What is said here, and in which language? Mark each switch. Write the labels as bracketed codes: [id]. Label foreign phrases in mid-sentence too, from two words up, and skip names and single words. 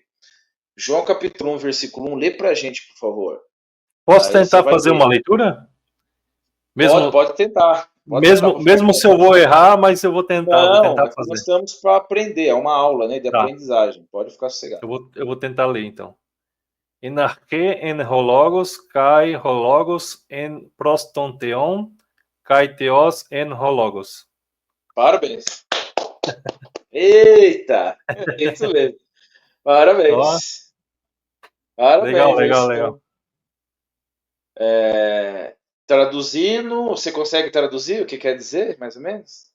[pt] João capítulo 1, versículo 1, lê para a gente, por favor. Posso Aí você tentar vai fazer ler. uma leitura? Pode, Mesmo, pode tentar. Pode tentar mesmo, para ficar mesmo se claro. eu vou errar, mas eu vou Não, tentar aqui nós fazer. estamos para aprender, é uma aula, né, de Tá, aprendizagem. Pode ficar sossegado. eu vou tentar ler então. [el] Ἐν ἀρχῇ ἦν ὁ λόγος, καὶ ὁ λόγος ἦν πρὸς τὸν θεόν, καὶ θεὸς ἦν ὁ λόγος. [pt] Parabéns. Eita! É isso mesmo. Ó, Parabéns. legal, Parabéns, é legal, isso legal. mesmo. Traduzindo, você consegue traduzir o que quer dizer, mais ou menos?